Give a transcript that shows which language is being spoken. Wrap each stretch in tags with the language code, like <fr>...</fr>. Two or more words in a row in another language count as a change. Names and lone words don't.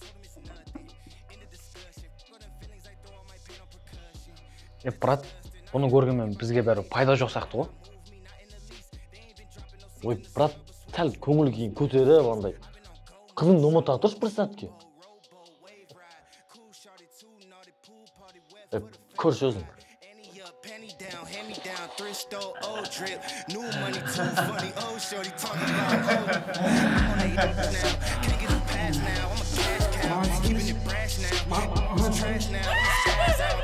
<kk>Брат, бұны көргенмен бізге бәрі пайда жоқ сияқты ғой. Ой, брат, сәл көңіл күйін көтеріп, андай. Қызыңды ұмыта тұршы бір сәтке. Көрші өзің.</kk> <en>Penny down, hand me down, thrift store, old drip. New money too funny, old shorty talking about old. Now, can't get a pass now. I'm a cash cow, keeping it brash now. It's trash now, I'm a spaz out.</en>